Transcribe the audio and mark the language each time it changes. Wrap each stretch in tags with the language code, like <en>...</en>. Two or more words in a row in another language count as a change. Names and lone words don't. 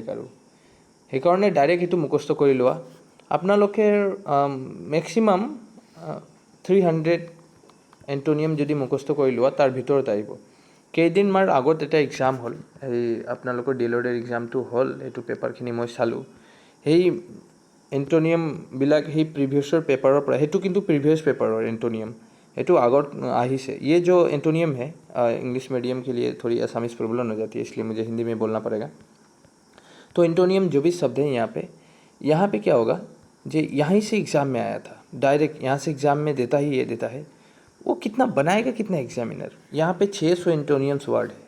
<as>আৰু সেইকাৰণে ডাইৰেক্ট সেইটো মুখস্থ কৰি লোৱা। আপোনালোকে মেক্সিমাম 300 এণ্টনিয়াম যদি মুখস্থ কৰি লোৱা তাৰ ভিতৰত আহিব। কেইদিনমান আগত এটা এক্সাম হ'ল, এই আপোনালোকৰ ডিএলএডৰ এক্সামটো হ'ল, সেইটো পেপাৰখিনি মই চালোঁ। সেই এণ্টনিয়ামবিলাক সেই প্ৰিভিয়াছৰ পেপাৰৰ পৰা, সেইটো কিন্তু</as> <en>previous paper antonym,</en> <as>সেইটো আগত আহিছে।</as> <hi>ये जो एंटोनियम है</hi> <en>English medium</en> <hi>के लिए थोड़ी</hi> <en>Assamese problem</en> <hi>हो जाती है, इसलिए मुझे हिंदी में बोलना पड़ेगा। तो एंटोनियम जो भी शब्द है यहाँ पे क्या होगा, जो यहीं से एग्ज़ाम में आया था, डायरेक्ट यहाँ से एग्ज़ाम में देता ही ये देता है। वो कितना बनाएगा, कितना एग्जामिनर। यहाँ पे 600</hi> <en>antonyms word</en> <hi>है।</hi>